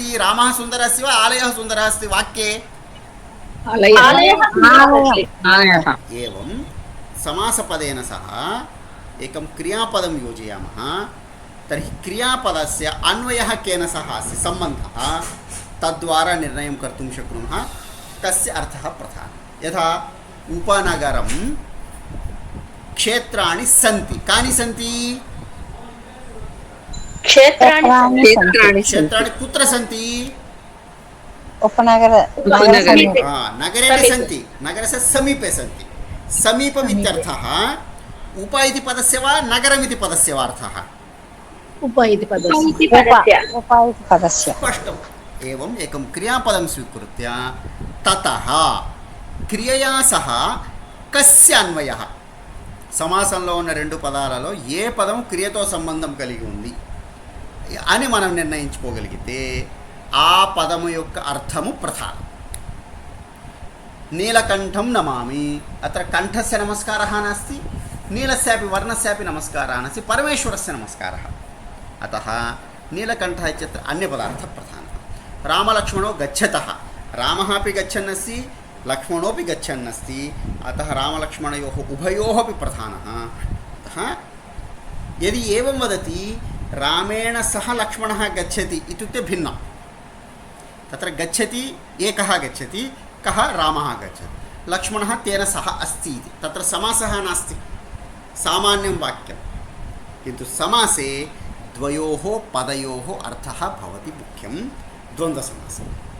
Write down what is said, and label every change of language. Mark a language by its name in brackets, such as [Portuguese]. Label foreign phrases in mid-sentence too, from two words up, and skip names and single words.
[Sanskrit] रामः सुन्दरः अस्ति वा आलयः सुन्दरः अस्ति? वाक्ये एवं समासपदेन सह एकं क्रियापदं योजयामः। तर्हि क्रियापदस्य अन्वयः केन सह अस्ति, सम्बन्धः, तद्वारा निर्णयं कर्तुं शक्नुमः कस्य अर्थः प्रधानः। यथा उपनगरं క్షేత్రాణి సంతి కాని సంతి [Telugu] క్షేత్రాన్ని [Sanskrit] క్షేత్రాणि कुत्र सन्ति उपनगर समीपे। नगरे न सन्ति नगरस्य समीपे सन्ति समीपमित्यर्थः उप इति पदस्य वा नगरमिति पदस्य वा अर्थः उप इति पदस्य इति पदस्य पदस्य स्पष्टम् एवम् एकं क्रियापदं स्वीकृत्य ततः क्रियया सह कस्य अन्वयः [Telugu] సమాసంలో ఉన్న రెండు పదాలలో ఏ పదం క్రియతో సంబంధం కలిగి ఉంది అని మనం నిర్ణయించుకోగలిగితే ఆ పదము యొక్క అర్థము ప్రధానం. [Sanskrit] నీలకంఠం నమామి అత్ర కంఠస్య నమస్కారः నాస్తి నీలస్యాపి వర్ణస్యాపి నమస్కారः నాస్తి పరమేశ్వరస్య నమస్కారः అతः నీలకంఠः ఇత్యత్ర అన్యపదార్థः ప్రధానः. రామలక్ష్మణో గచ్చతः రామः अपि गच्छन् अस्ति लक्ष्मणोपि गच्छन् अस्ति अतः रामलक्ष्मणयोः उभयोः अपि प्रधानः. अतः यदि एवं वदति रामेण सह लक्ष्मणः गच्छति इत्युक्ते भिन्नं. तत्र गच्छति एकः गच्छति कः रामः गच्छति लक्ष्मणः तेन सह अस्ति इति तत्र समासः नास्ति सामान्यं वाक्यं किन्तु समासे द्वयोः पदयोः अर्थः भवति मुख्यं द्वन्द्वसमासः.